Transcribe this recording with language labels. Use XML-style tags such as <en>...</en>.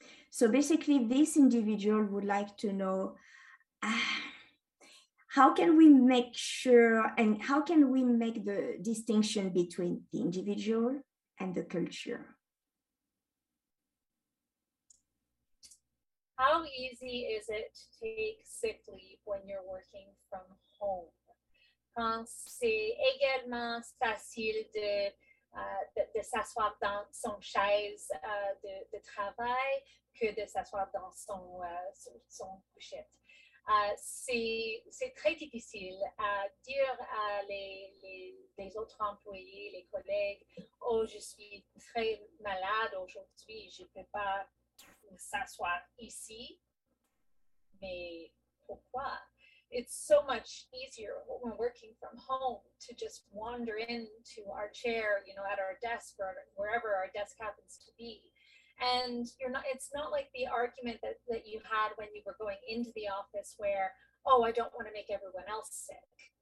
<en>So basically this individual would like to know, how can we make sure, and how can we make the distinction between the individual and the culture? How easy is it to take sick leave when you're working from home?</en> <fr>Quand c'est également facile de s'asseoir dans son chaise de travail que de s'asseoir dans son couchette. C'est très difficile à dire à les autres employés, les collègues, oh, je suis très malade aujourd'hui, je ne peux pas s'asseoir ici, mais pourquoi?</fr> <en>It's so much easier when working from home to just wander into our chair, at our desk or wherever our desk happens to be. And it's not like the argument that you had when you were going into the office where, oh, I don't want to make everyone else sick.</en>